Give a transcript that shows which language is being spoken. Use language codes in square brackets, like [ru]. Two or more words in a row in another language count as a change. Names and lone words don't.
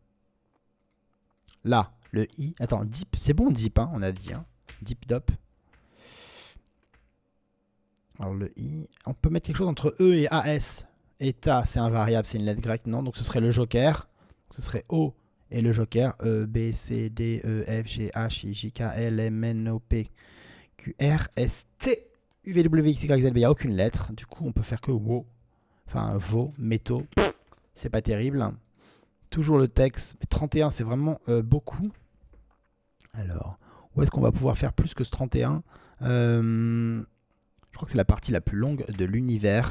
[fr] Là, le I. Attends, deep. C'est bon, deep, hein, on a dit. Hein. Deep dop. Alors, le I. On peut mettre quelque chose entre E et AS. Eta, c'est invariable, c'est une lettre grecque, non. Donc, ce serait le joker. Ce serait O et le joker. E, B, C, D, E, F, G, H, I, J, K, L, M, N, O, P, Q, R, S, T, U, V, W, X, Y, Z, B. Il n'y a aucune lettre. Du coup, on peut faire que WO. Enfin, VO, métaux. C'est pas terrible. Toujours le texte. Mais 31, c'est vraiment beaucoup. Alors, où est-ce qu'on va pouvoir faire plus que ce 31 Je crois que c'est la partie la plus longue de l'univers.